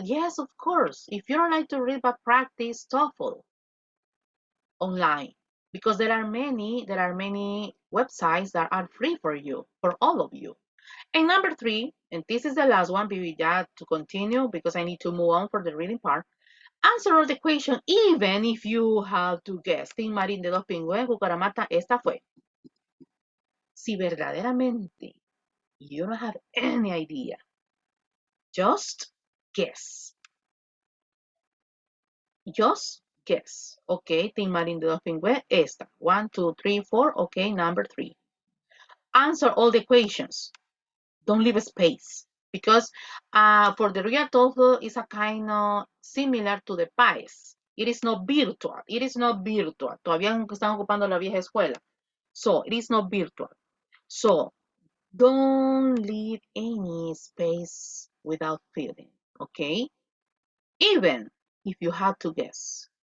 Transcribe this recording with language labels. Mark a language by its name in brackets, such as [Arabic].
[English] Yes, of course. If you don't like to read, but practice TOEFL online, because there are many websites that are free for you, for all of you. And number 3, and this is the last one, baby, to continue, because I need to move on for the reading part. Answer all the question, even if you have to guess. [Spanish] Team Marín de Dos Pingües, Cucaramata, esta fue. Si verdaderamente [English] you don't have any idea, just guess. Just guess. Okay, [Spanish] Team Marín de Dos Pingües, esta. [English] 1, 2, 3, 4. Okay, number 3. Answer all the questions. Don't leave space. Because for the real TOEFL, it's a kind of similar to the PAES. It is not virtual. [Spanish] Todavía están ocupando la vieja escuela. [English] So, it is not virtual. So, don't leave any space without filling, okay? Even if you have to guess.